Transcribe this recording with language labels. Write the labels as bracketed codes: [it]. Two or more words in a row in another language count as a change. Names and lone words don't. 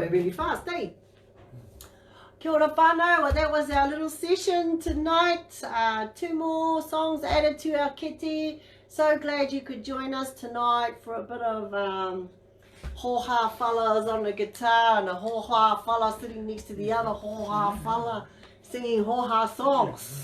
[en] really fast, [mi] eh? Kia ora whānau, [en] well, that was our little session tonight. 2 more songs added to our kete. So glad you could join us tonight for a bit of hoha fellas on the guitar and a hoha fella sitting next to the other hoha fella singing hoha songs.